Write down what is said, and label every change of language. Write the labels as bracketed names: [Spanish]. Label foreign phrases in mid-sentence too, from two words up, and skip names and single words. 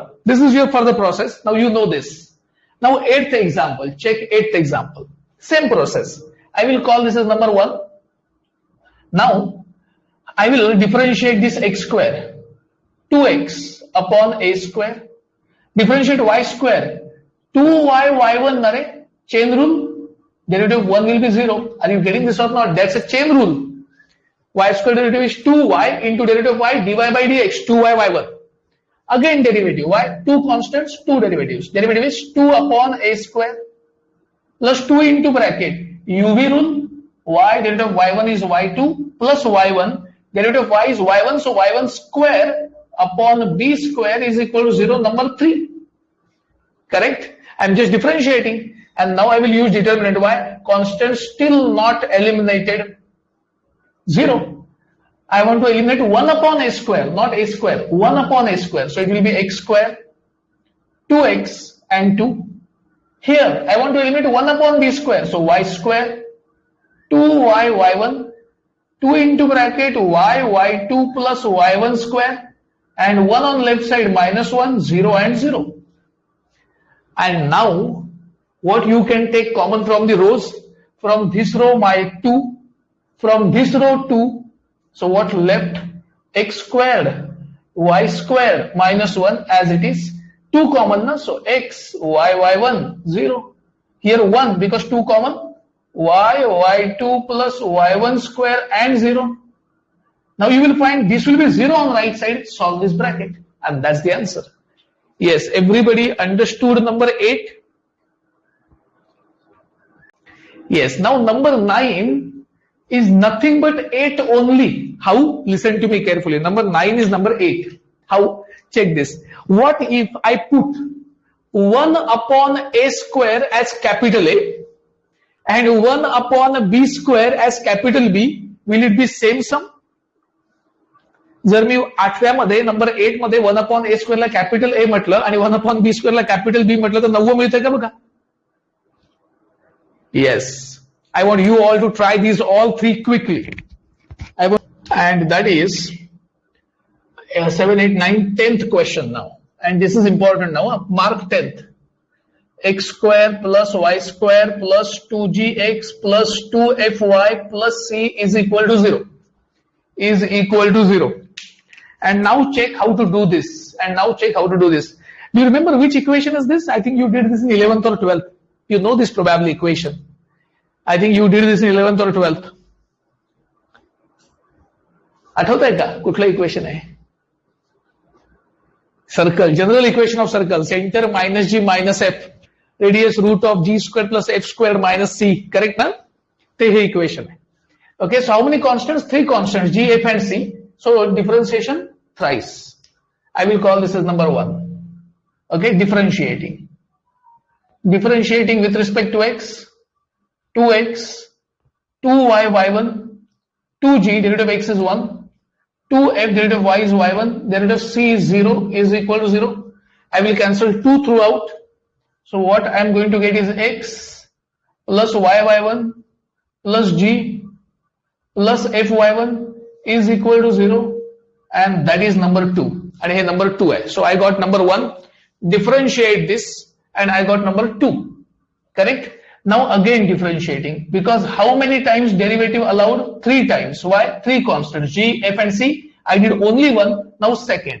[English] This is your further process. Now you know this. Now 8th example. Check 8th example. Same process. I will call this as number 1. Now I will differentiate this x square. 2x upon a square. Differentiate y square. 2y, y1, nare. Chain rule. Derivative of 1 will be 0. Are you getting this or not? That's a chain rule. Y square derivative is 2y into derivative of y, dy by dx, 2y, y1. Again derivative, y, 2 constants, 2 derivatives. Derivative is 2 upon a square plus 2 into bracket, uv rule, y, derivative of y1 is y2 plus y1, derivative of y is y1, so y1 square upon b square is equal to 0, number 3. Correct? I'm just differentiating. And now I will use determinant. Why? Constant still not eliminated. 0. I want to eliminate 1 upon a square, not a square. 1 upon a square. So it will be x square, 2x and 2. Here I want to eliminate 1 upon b square. So y square, 2y, y1, 2 into bracket y, y2 plus y1 square. and 1 on left side minus 1, 0 and 0. And now what you can take common from the rows? From this row my 2, from this row 2. So what left? X squared, y squared minus 1 as it is. 2 common, na? So x, y1, 0. Here 1 because 2 common. Y2 plus y1 square and 0. Now you will find this will be 0 on right side. Solve this bracket and that's the answer. Yes, everybody understood number 8? Yes, now number 9 is nothing but 8 only. How? Listen to me carefully. Number 9 is number 8. How? Check this. What if I put 1 upon a square as capital A and 1 upon b square as capital B? Will it be same sum? [Marathi] जर मी 8व्या मध्ये नंबर 8 मध्ये [English] 1 upon a square [Marathi] ला [English] capital A [Marathi] म्हटलं आणि [English] 1 upon b square [Marathi] ला [English] capital B [Marathi] म्हटलं तर 9 मिळतंय का बघा? [English] Yes. I want you all to try these all three quickly. And that is 7, 8, 9, 10th question now. And this is important now. Mark 10th. X square plus y square plus 2gx plus 2fy plus c is equal to 0. Is equal to 0. And now check how to do this. Do you remember which equation is this? I think you did this in 11th or 12th. You know this probably equation. I think you did this in 11th or 12th. [Marathi] आठवतंय का? कुठलं इक्वेशन आहे? [English] Circle, general equation of circle. Center minus g minus f. Radius root of g square plus f square minus c. [Marathi] Correct na? ते हे equation आहे. [English] Okay, so how many constants? 3 constants, g, f and c. So differentiation thrice. I will call this as number 1. Okay, differentiating. Differentiating with respect to x, 2x, 2y, y1, 2g, derivative of x is 1, 2f, derivative of y is y1, derivative of c is 0, is equal to 0. I will cancel 2 throughout. So what I am going to get is x plus y1 plus g plus fy1 is equal to 0, and that is number 2. And here number 2 hai. So I got number 1, differentiate this, and I got number 2. Correct? Now again differentiating, because how many times derivative allowed? 3 times. Why? 3 constants, g, f and c. I did only 1. Now second.